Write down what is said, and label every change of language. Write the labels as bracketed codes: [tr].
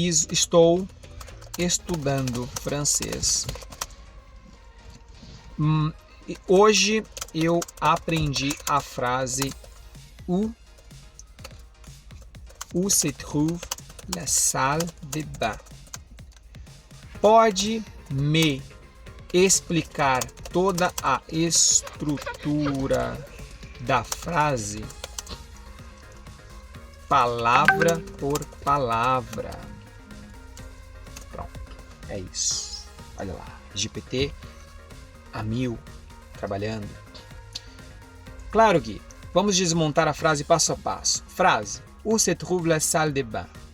[pt] Estou estudando francês. Hoje eu aprendi a frase [fr] où se trouve la salle de bain. [pt] Pode me explicar toda a estrutura da frase? Palavra por palavra. Pronto, é isso. Olha lá, GPT a 1000, trabalhando. Claro que vamos desmontar a frase passo a passo. [fr] Frase: où se trouve la salle de bain?